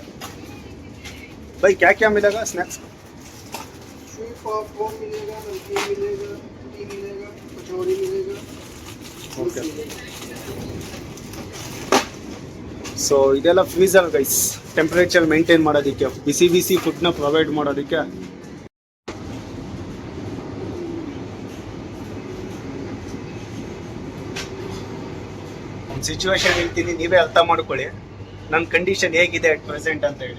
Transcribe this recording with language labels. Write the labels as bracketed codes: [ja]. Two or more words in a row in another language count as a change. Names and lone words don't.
[hi] भाई क्या क्या मिलेगा स्नैक्स? पॉपकॉर्न मिलेगा, नमकीन मिलेगा, टी मिलेगा, कचौड़ी मिलेगा. ओके. [kn] ಸೊ ಇದೆಲ್ಲ [en] freezer guys, temperature maintain [kn] ಮಾಡೋದಕ್ಕೆ, ಬಿಸಿ ಬಿಸಿ ಫುಡ್ನ ಪ್ರೊವೈಡ್ ಮಾಡೋದಕ್ಕೆ. ಒಂದು ಸಿಚುವೇಶನ್ ಹೇಳ್ತೀನಿ, ನೀವೇ ಅರ್ಥ ಮಾಡ್ಕೊಳ್ಳಿ ನನ್ನ ಕಂಡೀಷನ್ ಹೇಗಿದೆ [en] at present [kn] ಅಂತ ಹೇಳಿ.